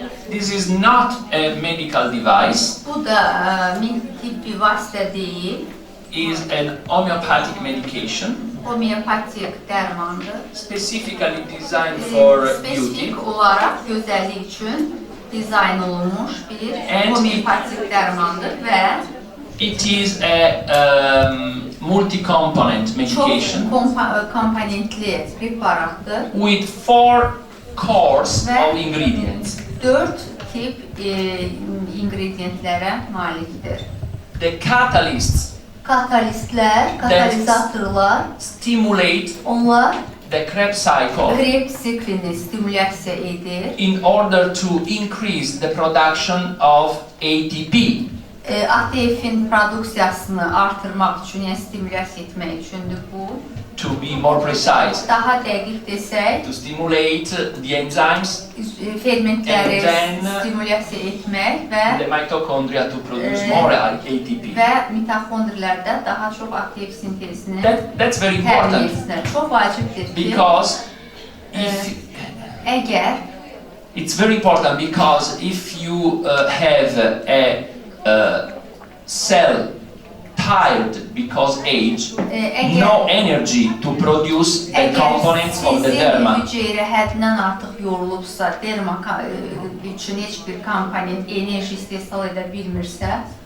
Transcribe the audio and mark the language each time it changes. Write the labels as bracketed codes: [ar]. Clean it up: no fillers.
[en] This is not a medical device. [az] Bu da tibbi vasitə deyil, [en] Is an homeopathic medication [az] homeopatik dərmandır. [en] specifically designed for beauty. [az] Spesifik olaraq gözəllik üçün dizayn olunmuş bir homeopatik dərmandır və [en] It is a multi-component [az] çox [en] medication [az] komponentli preparatdır. [en] with 4 cores of ingredients. [az] 4 tip ingredientlərə malikdir. [en] The catalysts [az] Katalizatorlar, [en] stimulate [az] onlar [en] the Krebs cycle [az] Krebs siklini stimulyasiya edir. [en] in order to increase the production of ATP. [az] ATF-in produksiyasını artırmaq üçün, yəni stimulyasiya etmək üçündür bu. [en] To be more precise, [az] Daha dəqiq desək, [en] to stimulate the enzymes [az] fermentləri [en] And then, [az] stimulyasiya etmək [en] in [az] və [en] the mitochondria to produce more ATP. [az] mitoxondrilərdə daha çox ATF sintezini [en] That's very [az] təmin [en] important [az] etsinlər. Çox vacibdir ki, [en] because [az] əgər [en] it's very important because if you have a cell tired because age, no energy to produce the components of the derma. [az] hüceyrə həddindən artıq yorulubsa, derma üçün heç bir komponent enerji istehsal edə bilmirsə,